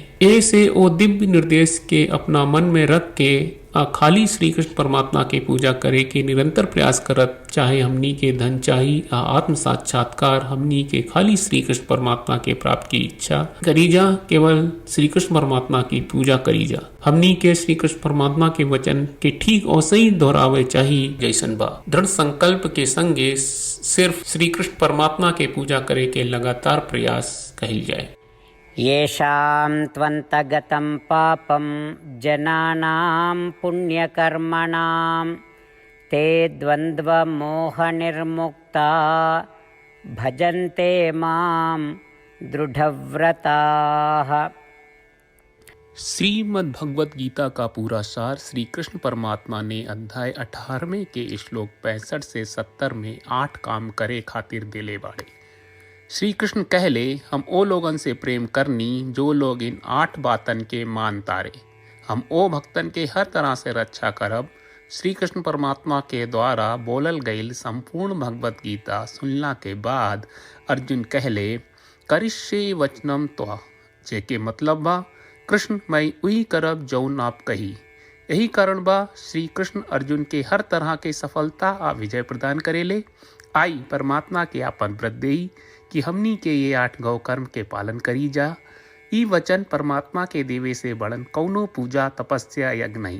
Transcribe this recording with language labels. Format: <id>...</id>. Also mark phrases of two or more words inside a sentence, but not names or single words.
<bho>ए से ओ दिव्य निर्देश के अपना मन में रख के खाली श्री कृष्ण परमात्मा के पूजा करे के निरंतर प्रयास करत, चाहे हमनी के धन चाही आ आत्म साक्षात्कार हमनी के खाली श्री कृष्ण परमात्मा के प्राप्त की इच्छा करी जा, केवल श्री कृष्ण परमात्मा की पूजा करी जा। हमनी के श्री कृष्ण परमात्मा के वचन के ठीक वैसे ही दोहरावे चाहिए जैसन बा। दृढ़ संकल्प के संगे सिर्फ श्री कृष्ण परमात्मा के पूजा करे के लगातार प्रयास कहल जाए।</bho> <sa>येषां त्वन्तगतं पापं जनानां पुण्यकर्मणां ते द्वन्द्वमोहनिर्मुक्ता भजन्ते मां दृढव्रताः।</sa> <bho>श्रीमद् भगवत गीता का पूरा सार श्री कृष्ण परमात्मा ने अध्याय 18वें के श्लोक 65 से 70 में 8 काम करे खातिर दिले बाड़े। श्री कृष्ण कहले हम ओ लोगन से प्रेम करनी जो लोग इन 8 बातन के मान तारे। हम ओ भक्तन के हर तरह से रक्षा करब। श्री कृष्ण परमात्मा के द्वारा बोलल गईल संपूर्ण भगवत गीता सुनला के बाद अर्जुन कहले</bho> <sa>करिष्ये वचनम त्वा,</sa> <bho>जेके मतलब बा कृष्ण मैं उही करब जौन आप कही। यही कारण बा श्री कृष्ण अर्जुन के हर तरह के सफलता आ विजय प्रदान करेले। आई परमात्मा के आपन व्रत देई कि हमनी के ये 8 गौ कर्म के पालन करी जा। ई वचन परमात्मा के देवे से बड़न कौनो पूजा तपस्या यज्ञ नहीं।</bho>